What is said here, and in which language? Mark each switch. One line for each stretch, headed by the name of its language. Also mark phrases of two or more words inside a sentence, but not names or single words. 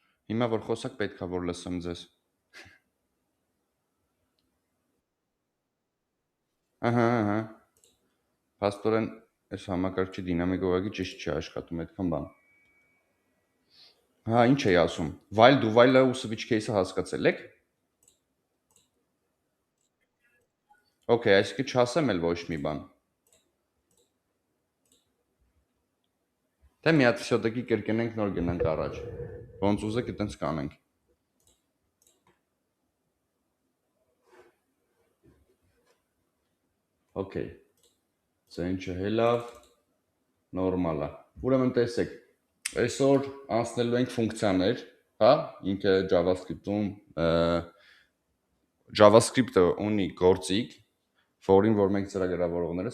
Armenian: Հիմա որ խոսակ պետք է որ լսեմ ձեզ։ Ահա։ Փաստորեն այս համակարգչի դինամիկ ուղղակի ճիշտ չի աշխատում այդքան բան։ Հա, ինչ էի ասում։
English: While do while-
Armenian: ը ու
English: switch case-
Armenian: ը հասկացել եք։ Okay, այսինքն չասեմ էլ ոչ մի բան։ Թե մի հատ всё-таки կրկնենք նոր գնանք առաջ։ Ոնց ուզեք այտենց կանենք։ Okay։ Սա ինչը հելավ նորմալ է։ Ուրեմն տեսեք, այսօր անցնելու ենք ֆունկցիաներ, հա, ինքը JavaScript-ում JavaScript-ը ունի գործիք, որին որ մենք ծրագրավորողներս